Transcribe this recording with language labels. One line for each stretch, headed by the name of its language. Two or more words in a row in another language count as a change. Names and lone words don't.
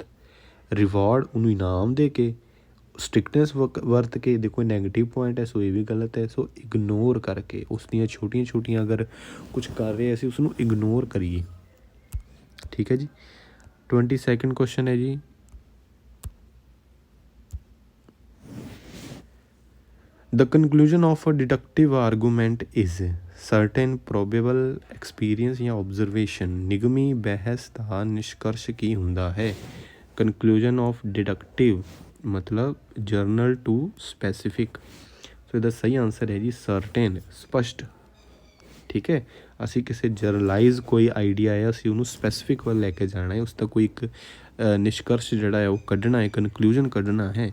Punjabi: ਰਿਵਾਰਡ, ਉਹਨੂੰ ਇਨਾਮ ਦੇ ਕੇ। ਸਟ੍ਰਿਕਨੈਸ ਵਰਤ ਕੇ, ਦੇਖੋ ਨੈਗੇਟਿਵ ਪੁਆਇੰਟ ਹੈ, ਸੋ ਇਹ ਵੀ ਗਲਤ ਹੈ। ਸੋ ਇਗਨੋਰ ਕਰਕੇ, ਉਸ ਦੀਆਂ ਛੋਟੀਆਂ ਛੋਟੀਆਂ ਅਗਰ ਕੁਛ ਕਰ ਰਹੇ ਅਸੀਂ ਉਸਨੂੰ ਇਗਨੋਰ ਕਰੀਏ। ਠੀਕ ਹੈ ਜੀ। 22nd ਕੁਐਸਚਨ ਹੈ ਜੀ,
English: the conclusion of a deductive argument is certain probable experience ਜਾਂ observation।
Punjabi: ਨਿਗਮੀ ਬਹਿਸ ਦਾ ਨਿਸ਼ਕਰਸ਼ ਕੀ ਹੁੰਦਾ ਹੈ?
English: conclusion of deductive ਮਤਲਬ general to specific.
Punjabi: ਸੋ ਇਹਦਾ ਸਹੀ ਆਨਸਰ ਹੈ ਜੀ ਸਰਟੇਨ, ਸਪਸ਼ਟ। ਠੀਕ ਹੈ। ਅਸੀਂ ਕਿਸੇ ਜਰਨਲਾਈਜ਼ ਕੋਈ ਆਈਡੀਆ ਹੈ, ਅਸੀਂ ਉਹਨੂੰ ਸਪੈਸੀਫਿਕ ਵੱਲ ਲੈ ਕੇ ਜਾਣਾ ਹੈ, ਉਸ ਦਾ ਕੋਈ ਇੱਕ ਨਿਸ਼ਕਰਸ਼ ਜਿਹੜਾ ਹੈ ਉਹ ਕੱਢਣਾ ਹੈ, ਕਨਕਲੂਜਨ ਕੱਢਣਾ ਹੈ।